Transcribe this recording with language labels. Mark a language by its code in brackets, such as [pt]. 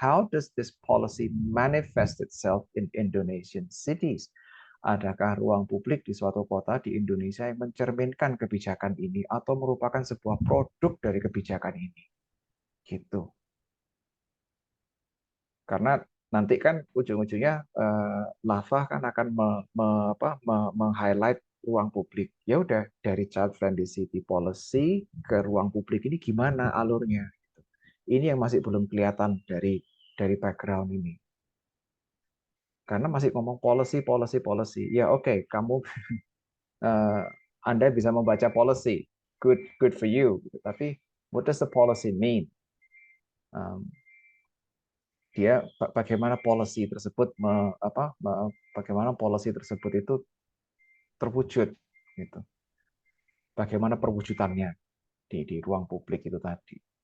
[en] How does this policy manifest itself in Indonesian cities? [id] Adakah ruang publik di suatu kota di Indonesia yang mencerminkan kebijakan ini atau merupakan sebuah produk dari kebijakan ini? Gitu. Karena nanti kan ujung-ujungnya Lava kan akan meng-highlight ruang publik. Ya udah, dari child friendly city policy ke ruang publik ini gimana alurnya? Ini yang masih belum kelihatan dari background ini. Karena masih ngomong policy. Ya oke, kamu Anda bisa membaca policy, [en] good for you. [id] Tapi [en] what does the policy mean? [id] Dia bagaimana policy tersebut bagaimana policy tersebut itu terwujud gitu. Bagaimana perwujudannya di ruang publik itu tadi.